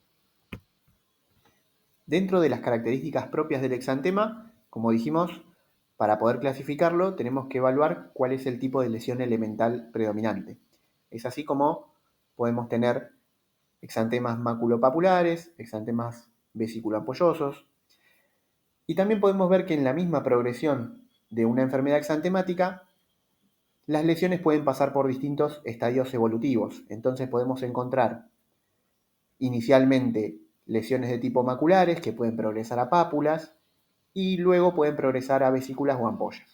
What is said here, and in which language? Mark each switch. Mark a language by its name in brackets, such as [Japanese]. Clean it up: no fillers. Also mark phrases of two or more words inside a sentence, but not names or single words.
[Spanish] Dentro de las características propias del exantema, como dijimos, Para poder clasificarlo, tenemos que evaluar cuál es el tipo de lesión elemental predominante. Es así como podemos tener exantemas maculopapulares, exantemas vesículo-ampollosos, y también podemos ver que en la misma progresión de una enfermedad exantemática, las lesiones pueden pasar por distintos estadios evolutivos. Entonces podemos encontrar inicialmente lesiones de tipo maculares que pueden progresar a pápulas y luego pueden progresar a vesículas o ampollas.